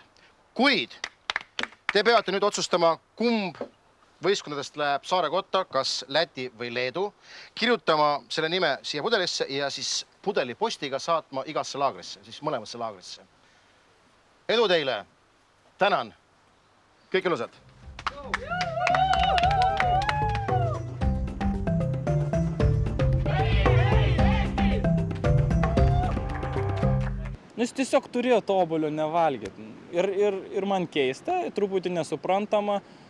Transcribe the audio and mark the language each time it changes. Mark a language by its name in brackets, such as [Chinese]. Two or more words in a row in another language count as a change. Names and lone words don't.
[Estonian] Kuid te peate nüüd otsustama, kumb võistkondadest läheb saare kotta, kas Läti või Leedu, kirjutama selle nime siia pudelisse ja siis pudeli postiga saatma igasse laagrisse, siis mõlemasse laagrisse. Edu teile! Tänan! Kõik ilusad! [Lithuanian] Nu, jis tiesiog turėjo to obuolio nevalgyti. Ir man keista, truputį nesuprantama.